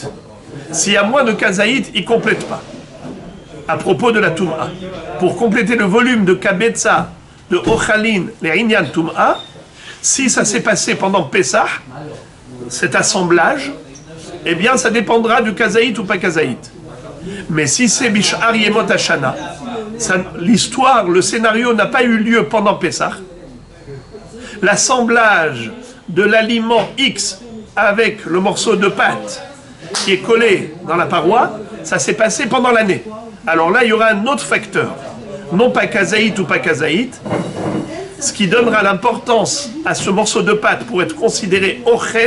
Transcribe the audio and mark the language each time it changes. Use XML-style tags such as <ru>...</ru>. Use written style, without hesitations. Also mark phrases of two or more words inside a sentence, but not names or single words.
<fr>S'il y a moins de kazaït, il ne complète pas. À propos de la tum'a, pour compléter le volume de kabetza, de ochalin, les</fr> <he>ענין טומאה,</he> <fr>si ça s'est passé pendant Pessah, cet assemblage, eh bien ça dépendra du kazaït ou pas kazaït. Mais si c'est</fr> <he>בשאר ימות השנה,</he> <fr>l'histoire, le scénario n'a pas eu lieu pendant Pessah, l'assemblage de l'aliment X avec le morceau de pâte qui est collé dans la paroi, ça s'est passé pendant l'année. Alors là, il y aura un autre facteur, non pas kazaït ou pas kazaït, ce qui donnera l'importance à ce morceau de pâte pour être considéré ochel.</fr>